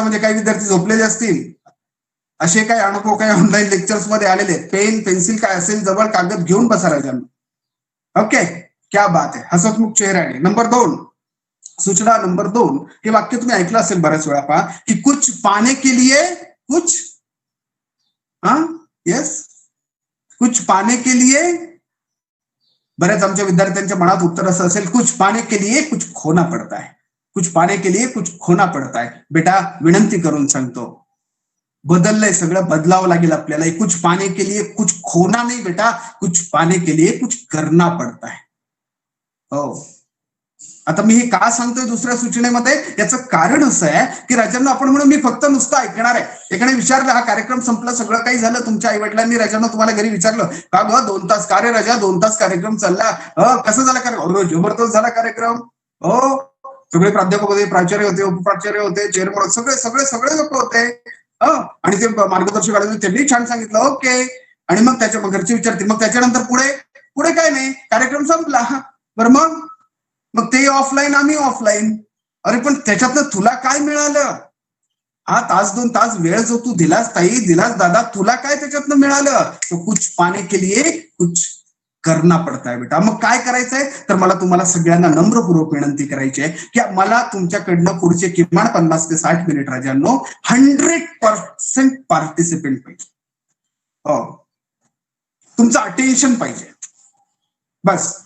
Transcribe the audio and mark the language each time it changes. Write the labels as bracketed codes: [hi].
[mr] म्हणजे काही विद्यार्थी झोपलेले असतील, असे काही अनुभव काही ऑनलाईन लेक्चर्स मध्ये आलेले, पेन पेन्सिल काय असेल जवळ, कागद घेऊन बसा राजांना. ओके, क्या बात आहे, हसतमुख चेहऱ्याने. नंबर 2, सूचना नंबर 2, हे वाक्य तुम्ही ऐकलं असेल बऱ्याच वेळा, पहा की [hi] कुछ पाने के लिए कुछ, हाँ यस, कुछ पाने के लिए, [mr] बऱ्याच आमच्या विद्यार्थ्यांच्या मनात उत्तर असं असेल, [hi] कुछ पाने के लिए कुछ खोना पड़ता है, कुछ पाने के लिए कुछ खोना पड़ता है. [mr] बेटा विनंती करून सांगतो, बदललंय सगळं, बदलावं लागेल आपल्याला. [hi] कुछ पाने के लिए कुछ खोना नाही बेटा, कुछ पाने के लिए कुछ करना पड़ता है. [mr] हो, आता मी हे का सांगतोय दुसऱ्या सूचनेमध्ये, याचं कारण असं आहे की राजांना आपण म्हणून मी फक्त नुसतं ऐकणार आहे. एकाने विचारलं, हा कार्यक्रम संपला, सगळं काही झालं, तुमच्या आई वडिलांनी राजांना तुम्हाला घरी विचारलं का ग 2 तास का रे राजा, 2 तास कार्यक्रम चालला, कसं झाला कार्यक्रम? जबरदस्त झाला कार्यक्रम. हो, सगळे प्राध्यापक होते, प्राचार्य होते, उपप्राचार्य होते, चेअरमन, सगळे सगळे सगळे लोक होते. आणि ते मार्गदर्शक आले, त्यांनी छान सांगितलं, ओके. आणि मग त्याच्या घरचे विचारतील, मग त्याच्यानंतर पुढे पुढे काय नाही, कार्यक्रम संपला. बरं मग ते ऑफलाईन, आम्ही ऑफलाईन. अरे पण त्याच्यातनं तुला काय मिळालं? हा 1-2 तास वेळ जो तू दिलास ताई, दिलास दादा, तुला काय त्याच्यातनं मिळालं? [hi] तो कुछ पाने के लिए कुछ करना पड़ता है बेटा. [mr] मग काय करायचंय, तर मला तुम्हाला सगळ्यांना नम्रपूर्वक विनंती करायची आहे की मला तुमच्याकडनं पुढचे किमान 50 ते 60 मिनिट राजांनो 100% पार्टिसिपेंट पाहिजे. हो, तुमचं अटेन्शन पाहिजे बस.